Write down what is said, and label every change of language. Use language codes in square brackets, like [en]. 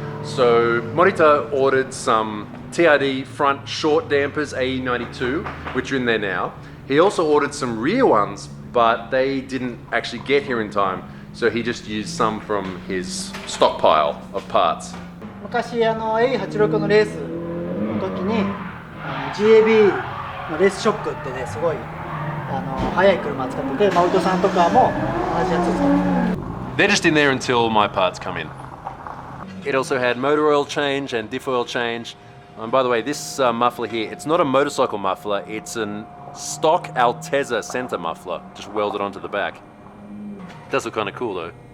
[en] So Morita ordered some TRD front short dampers, AE92, which are in there now. He also ordered some rear ones, but they didn't actually get here in time. So he just used some from his stockpile of parts. [ja] 昔A86 のレースの時にGAB のレースショックってねすごい速い車使っててマウトさんとかも同じやつ使って [en] They're just in there until my parts come in. It also had motor oil change and diff oil change. And by the way, this muffler here, it's not a motorcycle muffler, it's an stock Altezza center muffler, just welded onto the back. It does look kind of cool though.